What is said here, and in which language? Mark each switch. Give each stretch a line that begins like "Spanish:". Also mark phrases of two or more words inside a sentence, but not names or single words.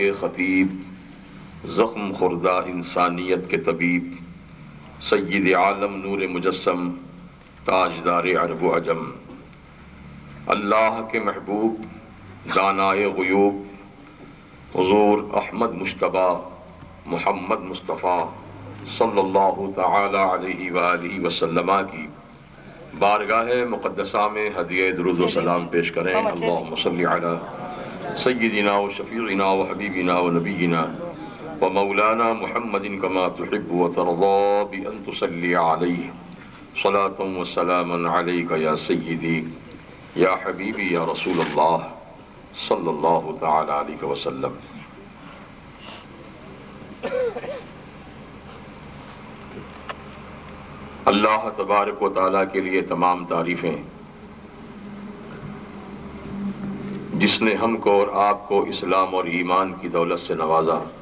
Urdu: خطیب، زخم خوردہ انسانیت کے طبیب، سید عالم نور مجسم، تاجدار عرب و عجم، اللہ کے محبوب دانائے غیوب حضور احمد مجتبیٰ محمد مصطفیٰ
Arabic: صلی اللہ تعالی علیہ وآلہ وسلم
Urdu: کی بارگاہ مقدسہ میں ہدیہ درود و سلام پیش کریں۔
Arabic: اللہم صلی علی سیدنا و شفیعنا و حبیبنا و نبینا و مولانا محمد کما تحب و ترضا بأن تصلی علیہ صلاة و سلاما علیک یا سیدی یا حبیبی یا رسول اللہ صلی اللہ تعالی علیہ وسلم۔ اللہ تبارک و تعالیٰ
Urdu: کے لیے تمام تعریفیں، جس نے ہم کو اور آپ کو اسلام اور ایمان کی دولت سے نوازا،